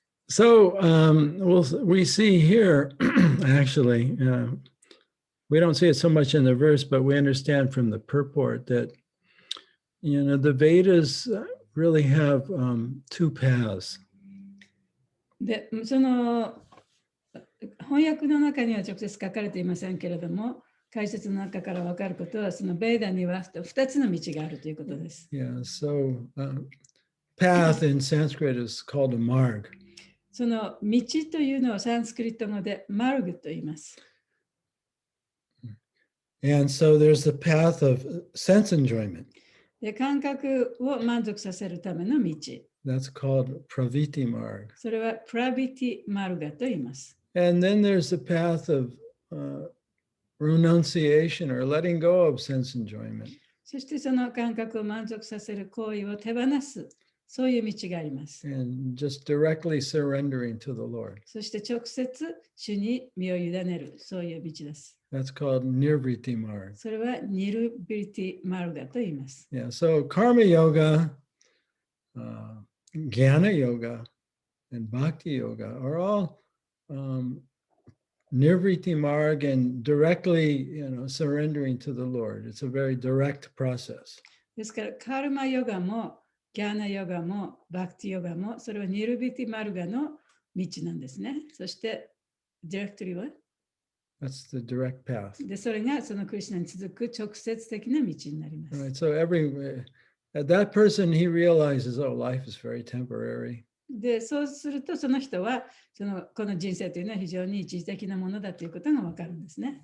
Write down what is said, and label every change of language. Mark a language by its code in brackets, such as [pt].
[en] So we see here, actually, we don't see it so much in the verse, but we understand from the purport that, the Vedas really have two paths. [ja] で、その翻訳の中には直接書かれていませんけれども、解説の中から分かることは、そのベーダには2つの道があるということです。 [en] Yeah, so path in Sanskrit is called a marg. [ja] その道というのはサンスクリット語でマルグと言います。 [en] And so there's the path of sense enjoyment. [ja] で、感覚を満足させるための道。 [en] That's called praviti marg. [ja] それはプラビティマルガと言います。 [en] And then there's the path of renunciation or letting go of sense enjoyment. [ja] そしてその感覚を満足させる行為を手放す、そういう道があります。 [en] And just directly surrendering to the Lord. [ja] そして直接主に身を委ねる、そういう道です。 [en] That's called nirvriti marg. [ja] それはニルビリティマルガと言います。 [en] Yeah, so karma yoga, jnana yoga, and bhakti yoga are all nirvriti marg and directly, surrendering to the Lord. It's a very direct process. [ja] ですから、カルマヨガも、ギャーナヨガも、バクティヨガも、それはニルビティマルガの道なんですね。そして、ディレクトリーは [en] That's the direct path. [ja] で、それがそのクリシュナに続く直接的な道になります。 [en] Right. So that person, he realizes, oh, life is very temporary. [ja] で、そうすると、その人はこの人生というのは非常に一時的なものだということがわかるんですね。